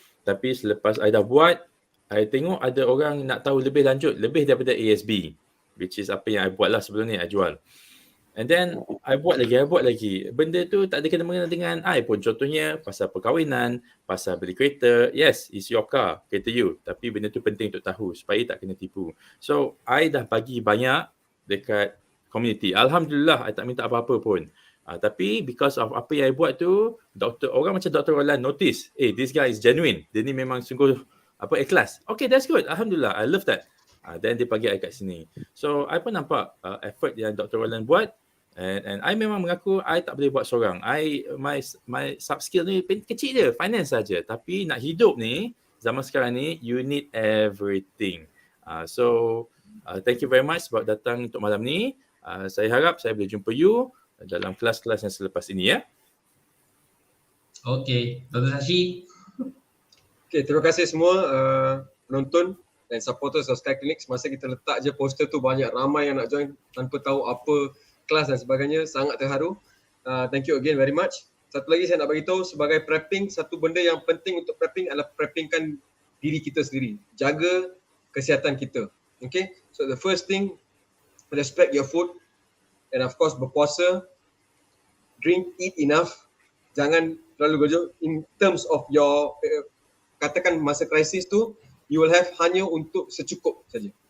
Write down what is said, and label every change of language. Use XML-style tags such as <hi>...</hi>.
<ms>Tapi selepas I dah buat, I tengok ada orang nak tahu lebih lanjut, lebih daripada ASB,</ms> <en>which is</en> <ms>apa yang I buat lah sebelum ni, I jual.</ms> <en>And then</en> <ms>I buat lagi. Benda tu tak ada kena-mengena dengan I pun. Contohnya pasal perkahwinan, pasal beli kereta.</ms> <en>Yes, it's your car,</en> <ms>kereta you. Tapi benda tu penting untuk tahu supaya tak kena tipu. So, I dah bagi banyak dekat community. Alhamdulillah, I tak minta apa-apa pun. Tapi</ms> <en>because of</en> <ms>apa yang I buat tu, orang macam Dr.</ms> <en>Roland notice, this guy is genuine.</en> <ms>Dia ni memang sungguh ikhlas.</ms> <en>Okay, that's good. Alhamdulillah, I love that. Then</en> <ms>dia bagi I kat sini. So, I pun nampak effort yang Dr. Roland buat. And I memang mengaku I tak boleh buat seorang.</ms> <en>My sub skill</en> <ms>ni kecil je, finance saja. Tapi nak hidup ni, zaman sekarang ni,</ms> <en>you need everything. So thank you very much</en> <ms>sebab datang untuk malam ni. Saya harap saya boleh jumpa you dalam kelas-kelas yang selepas ini ya. Okay, Dr. Sashi. Okay, terima kasih semua penonton dan supporters of Sky Clinic. Semasa kita letak je poster tu, banyak ramai yang nak join tanpa tahu apa kelas dan sebagainya. Sangat terharu.</ms> <en>Thank you again very much.</en> <ms>Satu lagi saya nak bagi tahu, sebagai prepping, satu benda yang penting untuk prepping adalah preppingkan diri kita sendiri. Jaga kesihatan kita. Okay?</ms> <en>So the first thing, respect your food, and of course</en> <ms>berpuasa,</ms> <en>eat enough.</en> <ms>Jangan terlalu gojok.</ms> <en>In terms of your,</en> <ms>katakan masa krisis tu,</ms> <en>you will have</en> <ms>hanya untuk secukup saja.</ms>